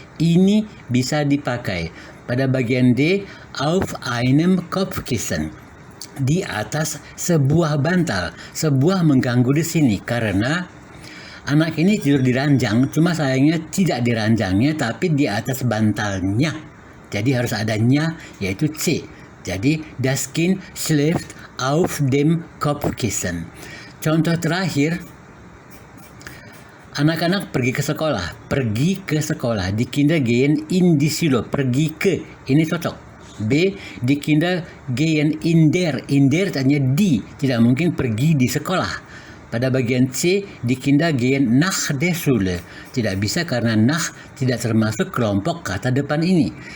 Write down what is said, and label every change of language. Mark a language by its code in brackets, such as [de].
[id] Ini bisa dipakai. Pada bagian D, [de] auf einem Kopfkissen, [id] di atas sebuah bantal. Sebuah mengganggu di sini karena anak ini tidur di ranjang, cuma sayangnya tidak di ranjangnya tapi di atas bantalnya. Jadi harus adanya, yaitu C. Jadi [de] das Kind schläft auf dem Kopfkissen. [id] Contoh terakhir, anak-anak pergi ke sekolah. Pergi ke sekolah. [de] Die Kinder gehen in die Schule. [id] Pergi ke. Ini cocok. [de] B, die Kinder gehen in der. In der [id] artinya di. Tidak mungkin pergi di sekolah. Pada bagian C, [de] die Kinder gehen nach der Schule. [id] Tidak bisa karena nach tidak termasuk kelompok kata depan ini.